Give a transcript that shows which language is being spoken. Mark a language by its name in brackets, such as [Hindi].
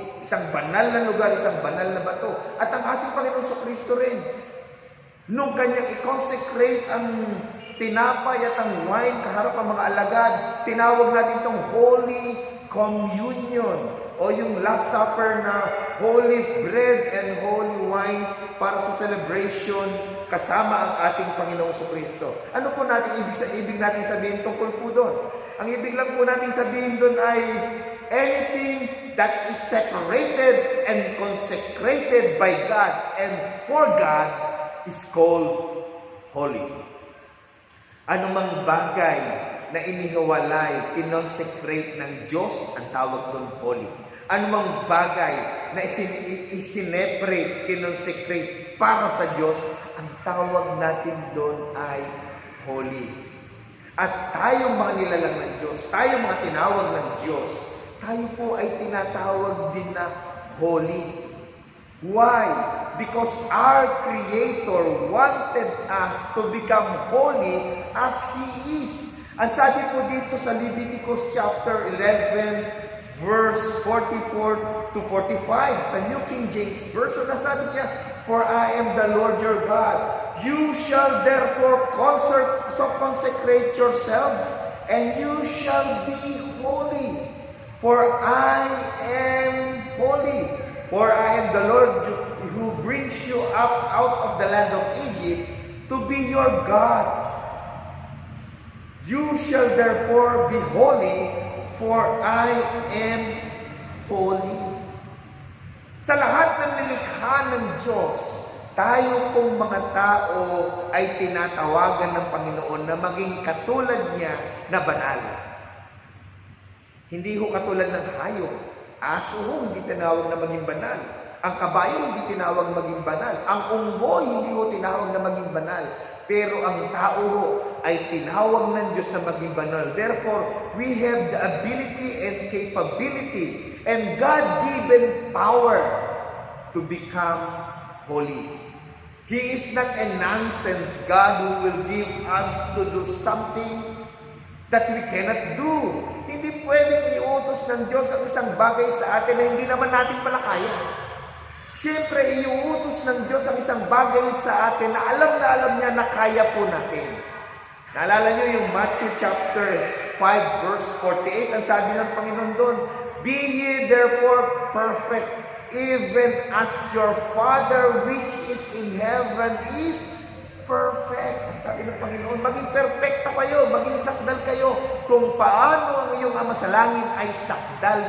[Filipino] Isang banal na lugar, isang banal na bato. At ang ating Panginoon sa Kristo rin, nung kanyang i-consecrate ang tinapay at ang wine kaharap ang mga alagad, tinawag natin itong Holy Communion o yung Last Supper na [English] holy bread and holy wine [Filipino] para sa celebration kasama ang ating Panginoon sa Kristo. Ano po natin ibig natin sabihin tungkol po doon? Ang ibig lang po natin sabihin doon ay [English] anything that is separated and consecrated by God and for God is called holy. [Filipino] Anumang bagay na inihiwalay, kinonsecrate ng Diyos, ang tawag doon holy. Anumang bagay na isineprate, kinonsecrate para sa Diyos, ang tawag natin doon ay holy. At tayong mga nilalang ng Diyos, tayong mga tinawag ng Diyos, tayo po ay tinatawag din na holy. [English] Why? Because our Creator wanted us to become holy as He is. [Filipino] Ang sabi po dito sa [English] Leviticus chapter 11, verse 44 to 45, sa New King James Version, [Filipino] na sabi niya, [English] for I am the Lord your God. You shall therefore consecrate yourselves, and you shall be holy. For I am holy. For I am the Lord who brings you up out of the land of Egypt to be your God. You shall therefore be holy, for I am holy. [Filipino] Sa lahat ng nilikha ng Diyos, tayo pong mga tao ay tinatawagan ng Panginoon na maging katulad niya na banal. Hindi ho katulad ng hayop. Aso ho, hindi tinawag na maging banal. Ang kabayo, hindi tinawag maging banal. Ang unggoy, hindi ho tinawag na maging banal. Pero ang tao ho ay tinawag ng Diyos na maging banal. [English] Therefore, we have the ability and capability and God-given power to become holy. He is not a nonsense God who will give us to do something that we cannot do. [Filipino] Hindi pwedeng iutos ng Diyos ang isang bagay sa atin na hindi naman natin pala kaya. Siyempre, iuutos ng Diyos ang isang bagay sa atin na alam niya na kaya po natin. Naalala niyo yung [English] Matthew chapter 5 verse 48, [Filipino] ang sabi ng Panginoon doon, [English] be ye therefore perfect, even as your Father which is in heaven is perfect. [Filipino] Ang sabi ng Panginoon, maging perfecto kayo, maging sakdal kayo, kung paano ang iyong Ama sa langit ay sakdal.